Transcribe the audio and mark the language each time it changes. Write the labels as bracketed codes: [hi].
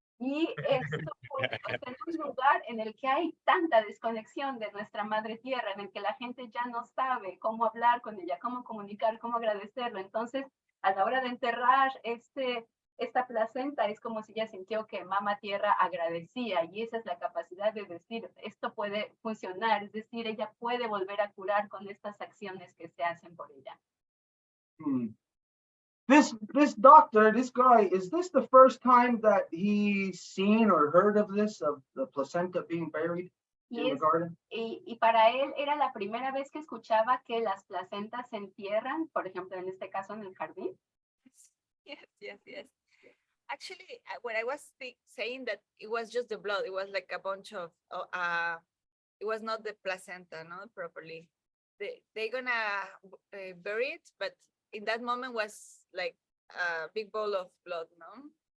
[es] Y esto fue en un lugar en el que hay tanta desconexión de nuestra madre tierra, en el que la gente ya no sabe cómo hablar con ella, cómo comunicar, cómo agradecerlo. Entonces, a la hora de enterrar esta placenta, es como si ella sintió que mamá tierra agradecía, y esa es la capacidad de decir, esto puede funcionar, es decir, ella puede volver a curar con estas acciones que se hacen por ella. [en] This doctor, this guy, is this the first time that he's seen or heard of this, of the placenta being buried in the garden? [es] Y para él era la primera vez que escuchaba que las placentas se entierran, por ejemplo, en este caso en el jardín. [en] Yes. Actually, when I was saying that it was just the blood, it was like a bunch of, it was not the placenta, no, properly. They're gonna bury it, but in that moment was like a big bowl of blood, no?